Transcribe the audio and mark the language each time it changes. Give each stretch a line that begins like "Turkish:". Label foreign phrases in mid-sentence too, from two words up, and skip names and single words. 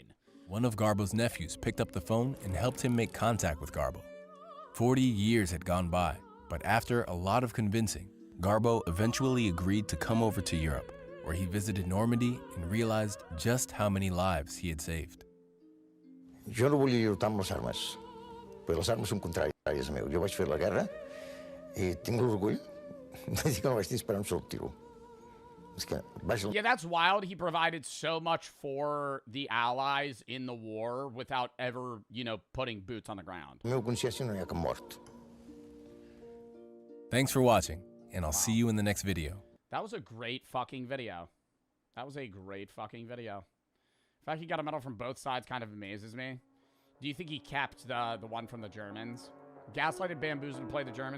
English: One of Garbo's nephews picked up the phone and helped him make contact with Garbo. 40 years had gone by, but after a lot of convincing, Garbo eventually agreed to come over to Europe, where he visited Normandy and realized just how many lives he had saved.
Catalan: Jo no volia lluitar amb les armes, perquè les armes són contràries a meu. Jo vaig fer la guerra i tinc l'orgull de dir que no vaig disparar un sol tiro.
English: Yeah, that's wild. He provided so much for the Allies in the war without ever, you know, putting boots on the ground.
Catalan: La meva consciència no hi ha cap mort.
English: Thanks for watching, and I'll see you in the next video. That was a great fucking video. That was a great fucking video. The fact he got a medal from both sides kind of amazes me. Do you think he kept the one from the Germans? Gaslighted, bamboozled, and played the Germans.